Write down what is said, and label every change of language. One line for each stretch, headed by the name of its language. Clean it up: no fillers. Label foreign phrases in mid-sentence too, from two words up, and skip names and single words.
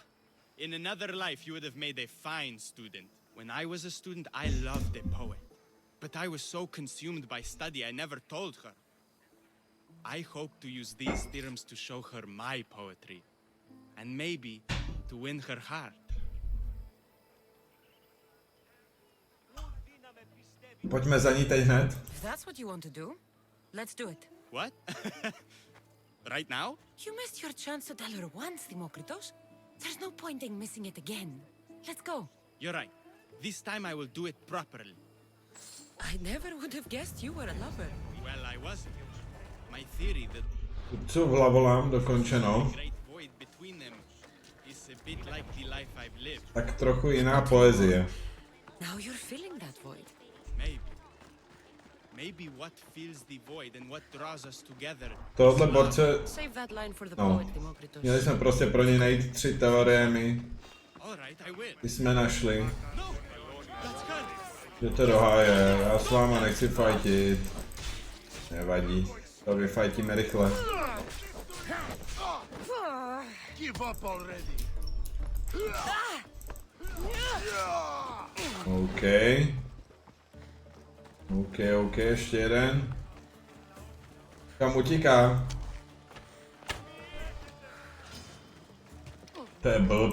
English: In another life, you would have made a fine student. When I was a student, I loved a poet. But I was so consumed by study, I never told her. I hope to use these theorems to show her my poetry. And maybe to win her heart.
Czech: Pojďme za ní teď hned.
English: If that's what you want to do, let's do it. What? Right now? You missed your chance to tell her once, Demokritos. There's no point in missing it again. Let's go. You're right. This time I will do it properly. I never would have guessed you were a lover. Well, I wasn't. My theory that
Czech: Co vlavolám dokončeno.
English: the great void between them is a bit like the life I've lived.
Czech: Tak trochu jiná poezie.
English: Now you're filling that void. Maybe. Maybe what fills the void and what draws us together.
Czech: Tohle borce,
English: Save that line for the No. poet, Demokritos.
Czech: měli jsme prostě pro ně najít 3 teorémy.
English: All right, I will.
Czech: Ty jsme našli.
English: No, that's good.
Czech: Jděte do háje, já s váma nechci fajtit. Nevadí, to vyfajtíme rychle.
English: Give up already. OK.
Czech: OK, ještě jeden. Kam utíká? To je blb.